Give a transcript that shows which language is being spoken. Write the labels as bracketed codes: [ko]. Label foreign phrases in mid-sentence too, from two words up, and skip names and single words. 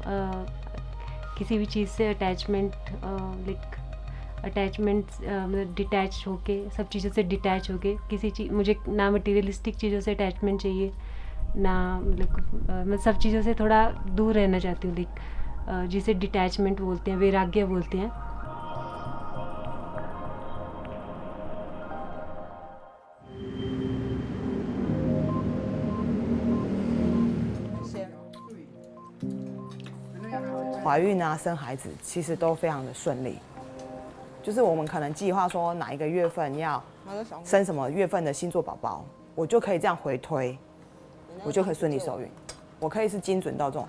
[hi] किसी भी चीज़ से अटैचमेंट मतलब डिटैच होके, सब चीज़ों से डिटैच होके, किसी चीज़ मुझे ना मटीरियलिस्टिक चीज़ों से अटैचमेंट चाहिए ना, मैं सब चीज़ों से थोड़ा दूर रहना चाहती हूँ. जिसे डिटैचमेंट बोलते हैं, वैराग्य बोलते हैं. [zh] 怀孕啊、生孩子其实都非常的顺利，就是我们可能计划说哪一个月份要生什么月份的星座宝宝，我就可以这样回推，我就可以顺利受孕，我可以是精准到这种。